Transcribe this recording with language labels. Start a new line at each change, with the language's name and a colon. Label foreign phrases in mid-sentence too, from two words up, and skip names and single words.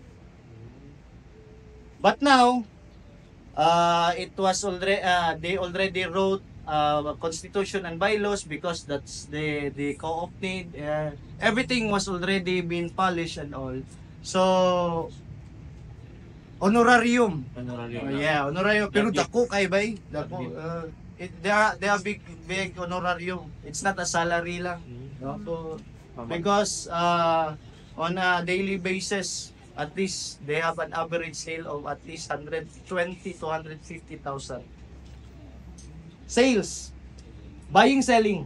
English: But now, it was already they already wrote constitution and bylaws because that's the co-op need. Everything was already been polished and all. So honorarium. Honorarium. Yeah,
Cebuano: honorarium. Pero dako kay bay. Dako.
English: they are big honorarium. It's not a salary lang. No? So, because on a daily basis, at least they have an average sale of at least 120 to 150,000. Sales, buying, selling.